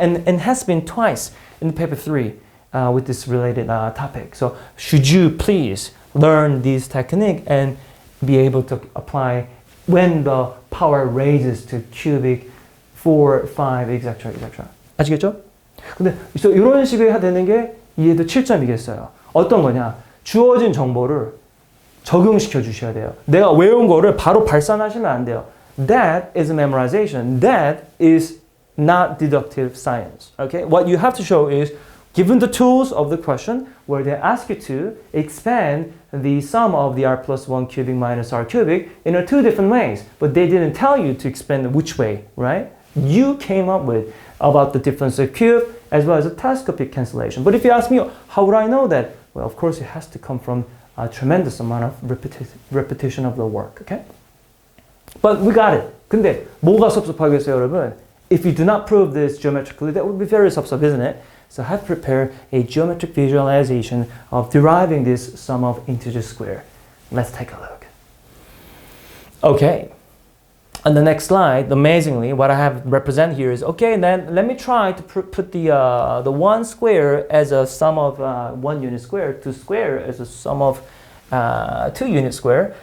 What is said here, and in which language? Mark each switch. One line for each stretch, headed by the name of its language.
English: And has been twice in paper 3 with this related topic. So should you please learn this technique and be able to apply when the power raises to cubic 4, 5, etc.
Korean: 아시겠죠? 근데 이런 식으로 해야 되는 게 이해도 7점이겠어요. 어떤 거냐? 주어진 정보를 적용시켜 주셔야 돼요. 내가 외운 거를 바로 발산하시면 안 돼요.
English: that is memorization. That is not deductive science. Okay, what you have to show is, given the tools of the question, where they ask you to expand the sum of the r plus 1 cubic minus r cubic in two different ways, but they didn't tell you to expand which way, right? You came up with about the difference of cube as well as a telescopic cancellation. But if you ask me, how would I know that? Well, of course, it has to come from a tremendous amount of repetition of the work, okay? But we got it.
Korean: 근데 뭐가 섭섭하겠어요, 여러분?
English: If you do not prove this geometrically, that would be very 섭섭, isn't it? So I have prepared a geometric visualization of deriving this sum of integer square. Let's take a look. Okay. On the next slide, amazingly, what I have represent here is, okay, then let me try to put the 1 square as a sum of 1 unit square, 2 square as a sum of 2 unit square.